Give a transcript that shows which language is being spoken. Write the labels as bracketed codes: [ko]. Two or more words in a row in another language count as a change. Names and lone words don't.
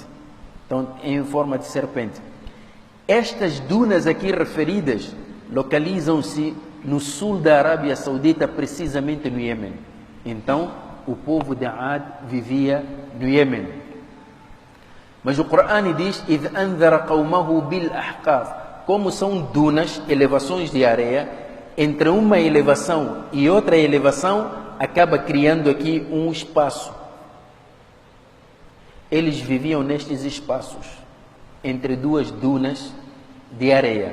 [pt] Então, em forma de serpente. Estas dunas aqui referidas localizam-se no sul da Arábia Saudita, precisamente no Iêmen. Então, o povo de Ad vivia no Iêmen. Mas o Corão diz: [ar] إِذْ أَنذَرَ قَوْمَهُ بِالْأَحْقَافِ. [pt] Como são dunas, elevações de areia, entre uma elevação e outra elevação, acaba criando aqui um espaço. Eles viviam nestes espaços, entre duas dunas de areia.